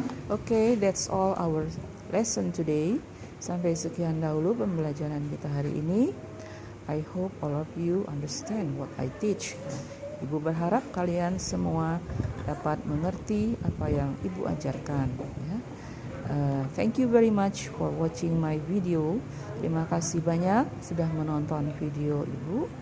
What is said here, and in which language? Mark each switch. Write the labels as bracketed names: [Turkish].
[English] Okay, that's all our lesson today. [Indonesian] Sampai sekian dahulu pembelajaran kita hari ini. [English] I hope all of you understand what I teach. [Indonesian] Ibu berharap kalian semua dapat mengerti apa yang Ibu ajarkan. Ya. [English] Thank you very much for watching my video. [Indonesian] Terima kasih banyak sudah menonton video Ibu.